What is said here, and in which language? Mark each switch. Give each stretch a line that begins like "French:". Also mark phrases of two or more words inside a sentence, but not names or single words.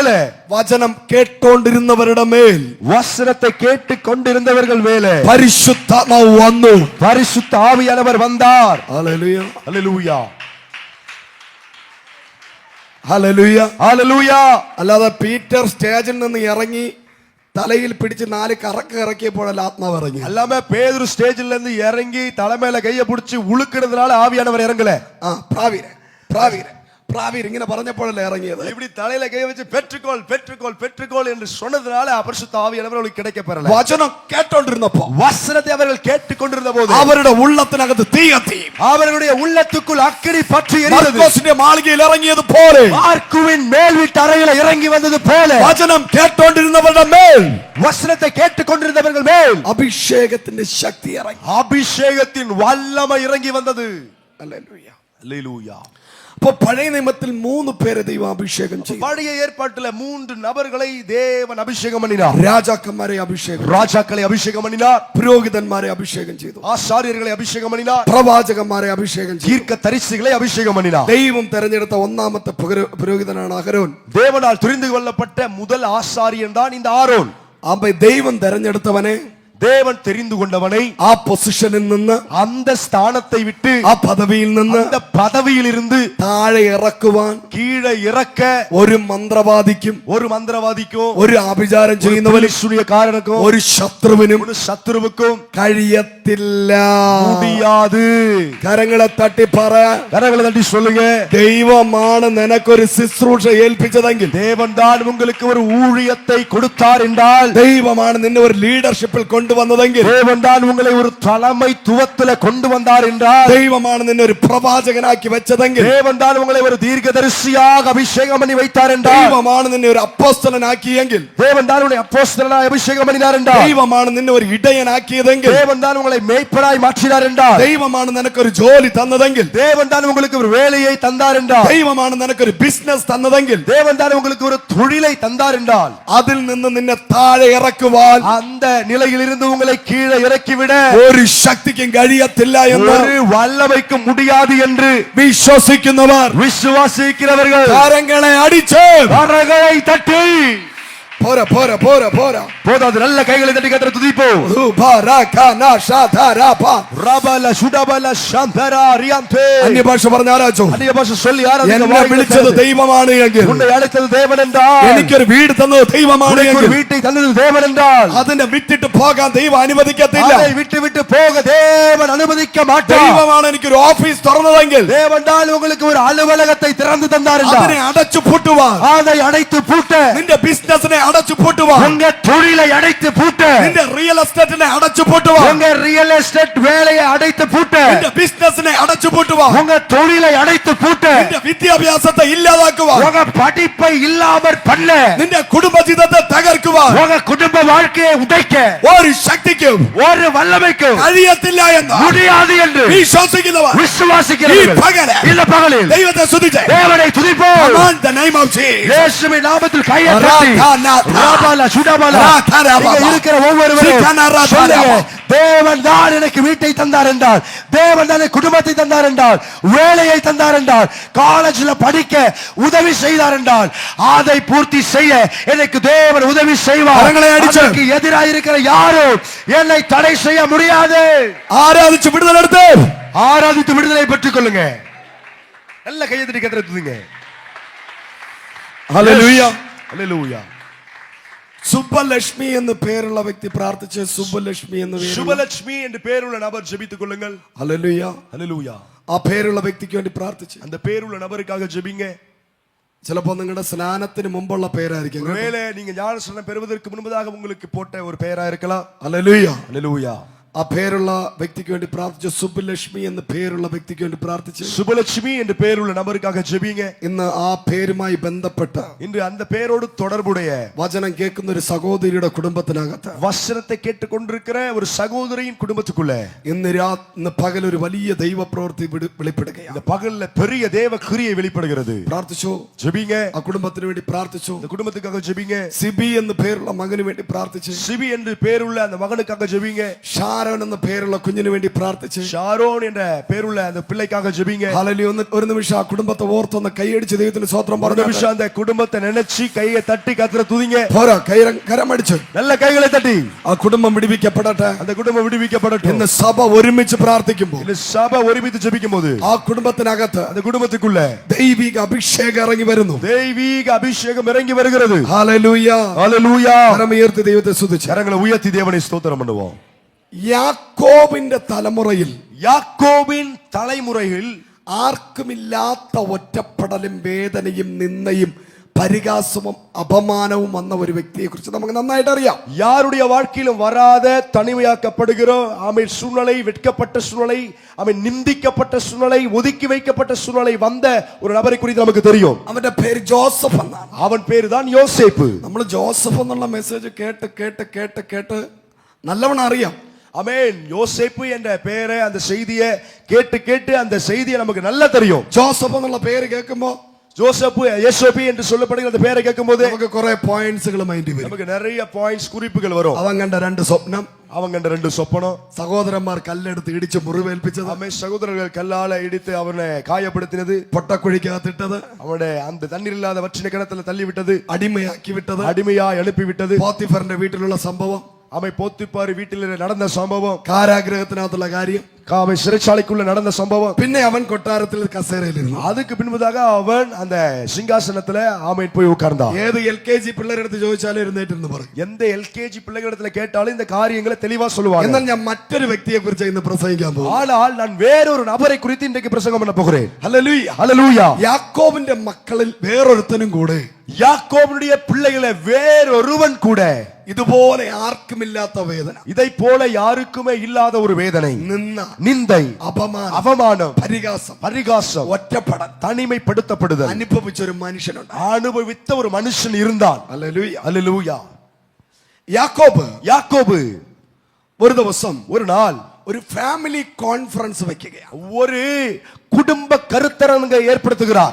Malayalam: വചനം കേട്ടോണ്ടിരുന്നവരുടെ മേൽ,
Tamil: வசனத்தை கேட்டுக் கொண்டிருந்தவர்கள் மேலே
Malayalam: പരിശുദ്ധാത്മാവ് വന്നു.
Tamil: பரிசுத்த ஆவியானவர் வந்தார்.
Malayalam: ഹല്ലേലൂയ.
Tamil: ஹல்லேலூயா.
Malayalam: ഹല്ലേലൂയ.
Tamil: ஹல்லேலூயா.
Malayalam: അല്ലാതെ പീറ്റർ സ്റ്റേജിൽ നിന്ന് ഇറങ്ങി തലയിൽ പിടിച്ച് 4 കറക്ക് ഇറക്കിയപ്പോഴല്ല ആത്മാവ് ഇറങ്ങി.
Tamil: எல்லாமே பேதுரு ஸ்டேஜ்ல இருந்து இறங்கி தலைமையில கைய பிடிச்சு உழுக்கினதுனால ஆவியானவர் இறங்கல.
Malayalam: പ്രാവീർ ഇങ്ങനെ പറഞ്ഞപ്പോഴല്ലേ ഇറങ്ങിയത്.
Tamil: இப்படி தலையில கைய வச்சு பெற்றுக்கோள் பெற்றுக்கோள் பெற்றுக்கோள் என்று சொன்னதுனால பரிசுத்த ஆவியானவர் அவர்களுக்கு கிடைக்கப்பெறல.
Malayalam: വചനം കേട്ടോണ്ടിരുന്നപ്പോ,
Tamil: வசனத்தை அவர்கள் கேட்டுக்கொண்டிருந்த போது
Malayalam: അവരുടെ ഉള്ളത്തിനകത്ത് തീ കത്തി.
Tamil: அவர்களுடைய உள்ளத்துக்குள் அக்கினி பற்றி எரிந்தது.
Malayalam: മർക്കോസിന്റെ മാളികയിൽ ഇറങ്ങിയത് പോലെ,
Tamil: மார்க்குவின் மேல் வீட்டு அறையில இறங்கி வந்தது போல,
Malayalam: വചനം കേട്ടോണ്ടിരുന്നവരുടെ മേൽ,
Tamil: வசனத்தை கேட்டுக்கொண்டிருந்தவர்கள் மேல்
Malayalam: അഭിഷേകത്തിന്റെ ശക്തി ഇറങ്ങി.
Tamil: அபிஷேகத்தின் வல்லமை இறங்கி வந்தது.
Malayalam: ഹല്ലേലൂയ.
Tamil: அல்லேலூயா.
Malayalam: അപ്പൊ പഴയ നിയമത്തിൽ 3 പേരെ ദൈവം അഭിഷേകം ചെയ്തു.
Tamil: பழைய ஏற்பாட்டில 3 நபர்களை தேவன் அபிஷேகம் பண்ணினார்.
Malayalam: രാജാക്കന്മാരെ അഭിഷേകം,
Tamil: ராஜாக்களை அபிஷேகம் பண்ணினார்.
Malayalam: പുരോഹിതന്മാരെ അഭിഷേകം ചെയ്തു,
Tamil: ஆசாரியர்களை அபிஷேகம் பண்ணினார்.
Malayalam: പ്രവാചകന്മാരെ അഭിഷേകം ചെയ്തു.
Tamil: தீர்க்க தரிசிகளை அபிஷேகம் பண்ணினார்.
Malayalam: ദൈവം തെരഞ്ഞെടുത്ത ഒന്നാമത്തെ പുരോഹിതനാണ് അഹരോൻ.
Tamil: தேவனால் தெரிந்து கொள்ளப்பட்ட முதல் ஆசாரியன் தான் இந்த ஆரோன்.
Malayalam: അപ്പൊ ദൈവം തെരഞ്ഞെടുത്തവനെ,
Tamil: தேவன் தெரிந்து கொண்டவனை
Malayalam: ആ പൊസിഷനിൽ നിന്ന്,
Tamil: அந்த ஸ்தானத்தை விட்டு,
Malayalam: ആ പദവിയിൽ നിന്ന്
Tamil: அந்த பதவியில் இருந்து
Malayalam: താഴെ ഇറക്കുവാൻ
Tamil: கீழே இறக்க
Malayalam: ഒരു മന്ത്രവാദിക്കും,
Tamil: ஒரு മന്ത്രവാദിக்கும்,
Malayalam: ഒരു ആഭിചാരം ചെയ്യുന്നവനും,
Tamil: காரனுக்கும்,
Malayalam: ഒരു ശത്രുവിനും
Tamil: ஒரு சத்துருவுக்கும்
Malayalam: കഴിയത്തില്ല.
Tamil: முடியாது.
Malayalam: കരങ്ങളെ തട്ടി പറ,
Tamil: கரங்களை தட்டி சொல்லுங்க,
Malayalam: ദൈവമാണ് നിനക്കൊരു ശുശ്രൂഷ ഏൽപ്പിച്ചതെങ്കിൽ,
Tamil: தேவன் தான் உங்களுக்கு ஒரு ஊழியத்தை கொடுத்தார் என்றால்,
Malayalam: ദൈവമാണ് നിന്നെ ഒരു ലീഡർഷിപ്പിൽ കൊണ്ടുവന്നതെങ്കിൽ,
Tamil: தேவன் தான் உங்களை ஒரு தலைமைத்துவத்திலே கொண்டு வந்தார் என்றால்,
Malayalam: ദൈവമാണ് നിന്നെ ഒരു പ്രവാചകനാക്കി വെച്ചതെങ്കിൽ,
Tamil: தேவன் தான் உங்களை ஒரு தீர்க்கதரிசியாக அபிஷேகம் பண்ணி வைத்தார் என்றால்,
Malayalam: ദൈവമാണ് നിന്നെ ഒരു അപ്പോസ്തലനാക്കിയെങ്കിൽ,
Tamil: தேவன் தான் உங்களை அப்போஸ்தலனாய் அபிஷேகம் பண்ணினார் என்றால்,
Malayalam: ദൈവമാണ് നിന്നെ ഒരു ഇടയനാക്കിയതെങ്കിൽ,
Tamil: தேவன் தான் உங்களை மேய்ப்பனாய் மாற்றினார் என்றால்,
Malayalam: ദൈവമാണ് നിനക്കൊരു ജോലി തന്നതെങ്കിൽ,
Tamil: தேவன் தான் உங்களுக்கு ஒரு வேலையை தந்தார் என்றால்,
Malayalam: ദൈവമാണ് നിനക്കൊരു ബിസിനസ് തന്നതെങ്കിൽ,
Tamil: தேவன் தான் உங்களுக்கு ஒரு தொழிலை தந்தார் என்றால்,
Malayalam: അതിൽ നിന്ന് നിന്നെ താഴെ ഇറക്കുവാൻ
Tamil: அந்த நிலையில் இருந்து உங்களை கீழே இறக்கிவிட
Malayalam: ഒരു ശക്തിക്കും കഴിയത്തില്ല എന്ന്
Tamil: ஒரு வல்லமைக்கு முடியாது என்று
Malayalam: വിശ്വസിക്കുന്നവർ
Tamil: விசுவாசிக்கிறவர்கள்
Malayalam: കരങ്ങളെ അടിച്ച്
Tamil: கரங்களை தட்டி,
Malayalam: പോരാ പോരാ പോരാ പോരാ
Tamil: போதாது, நல்ல கைகளை தட்டி கர்த்தரை துதிப்போம். ரபல சுடபல சந்தர ரியாந்தே.
Malayalam: അന്യഭാഷ പറഞ്ഞ ആരാച്ചോ?
Tamil: அந்நிய பாஷை சொல்லி ஆராதிக்க
Malayalam: എന്നെ
Tamil: வாருங்கள்.
Malayalam: വിളിച്ചത് ദൈവമാണ് എങ്കിൽ,
Tamil: உன்னை அழைத்தது தேவன் என்றால்,
Malayalam: എനിക്കൊരു വീട് തന്നത് ദൈവമാണ്
Tamil: உனக்கு ஒரு
Malayalam: എങ്കിൽ,
Tamil: வீட்டை தந்தது தேவன் என்றால்,
Malayalam: അതിനെ വിട്ടിട്ട് പോകാൻ ദൈവം അനുവദിക്കത്തില്ല.
Tamil: அதை விட்டு விட்டு போக தேவன் அனுமதிக்க மாட்டார்.
Malayalam: ദൈവമാണ് എനിക്കൊരു ഓഫീസ് തുറന്നതെങ്കിൽ,
Tamil: தேவன் தான் உங்களுக்கு ஒரு அலுவலகத்தை திறந்து தந்தார் என்றால்,
Malayalam: അതിനെ അടച്ചു പൂട്ടുവാൻ,
Tamil: அதை அடைத்து பூட்ட,
Malayalam: നിന്റെ ബിസിനസിനെ അടച്ചു പൂട്ടുവാൻ,
Tamil: உங்க தொழிலை அடைத்து பூட்ட,
Malayalam: നിന്റെ
English: real estate-ine
Malayalam: അടച്ചു പൂട്ടുവാൻ,
Tamil: உங்க
English: real estate
Tamil: வேலையை அடைத்து பூட்ட,
Malayalam: നിന്റെ ബിസിനസിനെ അടച്ചു പൂട്ടുവാൻ,
Tamil: உங்க தொழிலை அடைத்து பூட்ட,
Malayalam: നിന്റെ വിദ്യാഭ്യാസത്തെ ഇല്ലാതാക്കുവാൻ,
Tamil: உங்க படிப்பை இல்லாமற் பண்ண,
Malayalam: നിന്റെ കുടുംബജീവിതത്തെ തകർക്കുവാൻ
Tamil: உங்க குடும்ப வாழ்க்கையை உடைக்க
Malayalam: ഒരു ശക്തിക്കും
Tamil: ஒரு வல்லமைக்கும்
Malayalam: കഴിയത്തില്ല എന്ന്
Tamil: முடியாது என்று
Malayalam: വിശ്വസിക്കുന്നവർ
Tamil: விசுவாசிக்கிறவர்கள்
Malayalam: ഈ പകല്
Tamil: இந்த பகலில்
Malayalam: ദൈവത്തെ സ്തുതിച്ച്
Tamil: தேவனை துதிப்போம்.
English: Command the name of Jesus.
Tamil: இயேசுவின் நாமத்தில் கையை தட்டி, ராபால சுடபால, இங்க இருக்கிற ஒவ்வொருவரும் சொல்லுங்க, தேவன் தான் எனக்கு வீட்டை தந்தார் என்றால், தேவன் தான் எனக்கு குடும்பத்தை தந்தார் என்றால், வேலையை தந்தார் என்றால், காலேஜ்ல படிக்க உதவி செய்தார் என்றால், அதை பூர்த்தி செய்ய எனக்கு தேவன் உதவி செய்வார். அதற்கு எதிராக இருக்கிற யாரும் என்னை தடை செய்ய முடியாது.
Malayalam: ആരാധിച്ച് വിടുതൽ എടുത്ത്
Tamil: ஆராதித்து விடுதலை பெற்றுக் கொள்ளுங்க. நல்ல கையை தட்டி கர்த்தரை துதிங்க.
Malayalam: ഹല്ലേലൂയ.
Tamil: ஹல்லேலூயா.
Malayalam: സുബ്ബലക്ഷ്മി എന്ന് പേരുള്ള വ്യക്തി പ്രാർത്ഥിച്ച് സുബ്ബലക്ഷ്മി എന്ന് പേര്.
Tamil: சுபலட்சுமி என்று பேருள்ள நபர் ஜெபித்துக் கொள்ளுங்கள்.
Malayalam: ഹല്ലേലൂയ.
Tamil: ஹல்லேலூயா.
Malayalam: ആ പേരുള്ള വ്യക്തിക്ക് വേണ്ടി പ്രാർത്ഥിച്ച്.
Tamil: அந்த பேருள்ள நபருக்காக ஜெபிங்க.
Malayalam: ചിലപ്പോ നിങ്ങളുടെ സ്നാനത്തിന് മുമ്പുള്ള പേരായിരിക്കും.
Tamil: ஒருவேளை நீங்க ஞானஸ்நானம் பெறுவதற்கு முன்பதாக உங்களுக்கு போட்ட ஒரு பெயரா இருக்கலாம்.
Malayalam: ഹല്ലേലൂയ.
Tamil: ஹல்லேலூயா.
Malayalam: ആ പേരുള്ള വ്യക്തിക്ക് വേണ്ടി പ്രാർത്ഥിച്ചു. സുബ്ബലക്ഷ്മി എന്ന് പേരുള്ള വ്യക്തിക്ക് വേണ്ടി പ്രാർത്ഥിച്ചു.
Tamil: சுபலட்சுமி என்று பேருள்ள நபருக்காக ஜெபிங்க.
Malayalam: ഇന്ന് ആ പേരുമായി ബന്ധപ്പെട്ട
Tamil: இன்று அந்த பேரோடு தொடர்புடைய
Malayalam: വചനം കേൾക്കുന്ന ഒരു സഹോദരിയുടെ കുടുംബത്തിനകത്ത്
Tamil: வசனத்தை கேட்டுக்கொண்டிருக்கிற ஒரு சகோதரியின் குடும்பத்துக்குள்ள
Malayalam: ഇന്ന് പകൽ ഒരു വലിയ ദൈവപ്രവൃത്തി വെളിപ്പെടുകയാണ്.
Tamil: இந்த பகல்ல பெரிய தேவ கிரியை வெளிப்படுகிறது.
Malayalam: പ്രാർത്ഥിച്ചു.
Tamil: ஜெபிங்க.
Malayalam: ആ കുടുംബത്തിന് വേണ്ടി പ്രാർത്ഥിച്ചു.
Tamil: இந்த குடும்பத்துக்காக ஜெபிங்க.
Malayalam: സിബി എന്ന് പേരുള്ള മകന് വേണ്ടി പ്രാർത്ഥിച്ചു.
Tamil: சிபி என்று பேருள்ள அந்த மகனுக்காக ஜெபிங்க.
Malayalam: ഷാരോൻ എന്ന പേരുള്ള കുഞ്ഞിന് വേണ്ടി പ്രാർത്ഥിച്ചു.
Tamil: ஷாரோன் என்ற பேருள்ள அந்த பிள்ளைக்காக ஜெபிங்க.
Malayalam: ഹല്ലേലൂയ. ഒരു നിമിഷം ആ കുടുംബത്തെ ഓർത്തൊന്ന് കൈയടിച്ച് ദൈവത്തിന് സ്തോത്രം
Tamil: ஒரு
Malayalam: പറഞ്ഞു.
Tamil: நிமிஷம் அந்த குடும்பத்தை நினைச்சு கையை தட்டி கர்த்தரை துதிங்க.
Malayalam: പോരാ, കരമടിച്ച്
Tamil: நல்ல கைகளை தட்டி
Malayalam: ആ കുടുംബം വിടിവിക്കപ്പെടട്ടെ.
Tamil: அந்த குடும்பம் விடுவிக்கப்படட்டும்.
Malayalam: ഇന്ന് സഭ ഒരുമിച്ച് പ്രാർത്ഥിക്കുമ്പോൾ
Tamil: இந்த சபை ஒருமித்து ஜெபிக்கும் போது
Malayalam: ആ കുടുംബത്തിനകത്ത്
Tamil: அந்த குடும்பத்துக்குள்ள
Malayalam: ദൈവിക അഭിഷേകം ഇറങ്ങി വരുന്നു.
Tamil: தெய்வீக அபிஷேகம் இறங்கி வருகிறது.
Malayalam: ഹല്ലേലൂയ.
Tamil: ஹல்லேலூயா.
Malayalam: കരമുയർത്തി ദൈവത്തെ സ്തുതിച്ച്
Tamil: கரங்களை உயர்த்தி தேவனை ஸ்தோத்திரம் பண்ணுவோம்.
Malayalam: യാക്കോബിന്റെ തലമുറയിൽ
Tamil: யாக்கோபின் தலைமுறையில்
Malayalam: ആർക്കുമില്ലാത്ത ഒറ്റപ്പെടലും വേദനയും നിന്ദയും പരിഹാസവും അപമാനവും വന്ന ഒരു വ്യക്തിയെ കുറിച്ച് നമുക്ക് നന്നായിട്ട് അറിയാം.
Tamil: யாருடைய வாழ்க்கையிலும் வராத தனிமையாக்கப்படுகிற ஆமென் சூழ்நிலை, வெட்கப்பட்ட சூழ்நிலை, ஆமென் நிந்திக்கப்பட்ட சூழ்நிலை, ஒதுக்கி வைக்கப்பட்ட சூழ்நிலை வந்த ஒரு நபரை குறித்து நமக்கு தெரியும்.
Malayalam: അവന്റെ പേര് ജോസഫ് എന്നാണ്.
Tamil: அவன் பேரு தான் யோசேப்பு.
Malayalam: നമ്മൾ ജോസഫ് എന്നുള്ള മെസ്സേജ് കേട്ട് കേട്ട് കേട്ട് കേട്ട് നല്ലവണ്ണം അറിയാം.
Tamil: ஆமென். யோசேப்பு என்ற பெயரை, அந்த செய்தியை கேட்டு கேட்டு அந்த செய்தியை நமக்கு நல்லா தெரியும்.
Malayalam: ജോസഫ് എന്നുള്ള പേര് കേൾക്കുമ്പോ
Tamil: ஜோசப்பு, யேசோபி என்று சொல்லப்படுகிற அந்த பெயரை கேட்கும்போது
Malayalam: നമുക്ക് കുറെ
English: pointsukal mindil
Malayalam: വരും.
Tamil: நமக்கு நிறைய பாயிண்ட்ஸ் குறிப்புகள் வரும்.
Malayalam: അവൻ കണ്ട രണ്ട് സ്വപ്നം,
Tamil: அவன் கண்ட 2 சொப்பனம்,
Malayalam: സഹോദരന്മാർ കല്ലെടുത്ത് ഇടിച്ച് മുറിവേൽപ്പിച്ചത്,
Tamil: அவன் சகோதரர்கள் கல்லால இடித்து அவனை காயப்படுத்தினது,
Malayalam: പൊട്ടക്കുഴിക്കകത്തിട്ടത്,
Tamil: அவனை அந்த தண்ணீர் இல்லாத வற்றின கிணத்துல தள்ளி விட்டது,
Malayalam: അടിമയാക്കി വിട്ടത്,
Tamil: அடிமையாய் அனுப்பி விட்டது,
Malayalam: പോത്തിഫറിന്റെ വീട്ടിലുള്ള സംഭവം,
Tamil: அவன் போத்திப்பார் வீட்டில் நடந்த சம்பவம்,
Malayalam: കാരാഗ്രഹത്തിനകത്തുള്ള കാര്യം,
Tamil: அவன் சிறைச்சாலைக்குள்ள நடந்த சம்பவம்,
Malayalam: പിന്നെ അവൻ കൊട്ടാരത്തിൽ കസേരയിലിരുന്നു.
Tamil: அதுக்கு பின்பதாக அவன் அந்த சிங்காசனத்துல ஆமென் போய் உட்கார்ந்தான்.
Malayalam: ഏത് LKG പിള്ളേരെടുത്ത് ചോദിച്ചാലും എഴുന്നേറ്റെന്ന് പറയും.
Tamil: எந்த LKG பிள்ளைகளிடத்துல கேட்டாலும் இந்த காரியங்களை தெளிவா சொல்லுவாங்க.
Malayalam: എന്നാൽ ഞാൻ മറ്റൊരു വ്യക്തിയെ കുറിച്ച് ഇന്ന് പ്രസംഗിക്കാൻ പോകും.
Tamil: ஆனால் நான் வேறொரு நபரை குறித்து இன்றைக்கு பிரசங்கம் பண்ண போகிறேன்.
Malayalam: ഹല്ലേലൂയ.
Tamil: ஹல்லேலூயா.
Malayalam: യാക്കോബിന്റെ മക്കളിൽ വേറൊരുത്തനും കൂടെ
Tamil: யாக்கோபுடைய பிள்ளைகளை வேறொருவன் கூட
Malayalam: ഇതുപോലെ ആർക്കുമില്ലാത്ത വേദന,
Tamil: இதை போல யாருக்குமே இல்லாத ஒரு வேதனை, நிந்தை, அவமானம், பரிகாசம்,
Malayalam: ഒറ്റപ്പെടൽ,
Tamil: தனிமைப்படுத்தப்படுதல்
Malayalam: അനുഭവിച്ച ഒരു മനുഷ്യനുണ്ട്,
Tamil: அனுபவித்த ஒரு மனுஷன் இருந்தான். அல்லேலூயா.
Malayalam: യാക്കോബ് ഒരു ദിവസം ഒരു നാൾ ഒരു ഫാമിലി കോൺഫറൻസ് വെക്കുകയാണ്.
Tamil: ஒரு குடும்ப கருத்தரங்க ஏற்படுத்துகிறார்.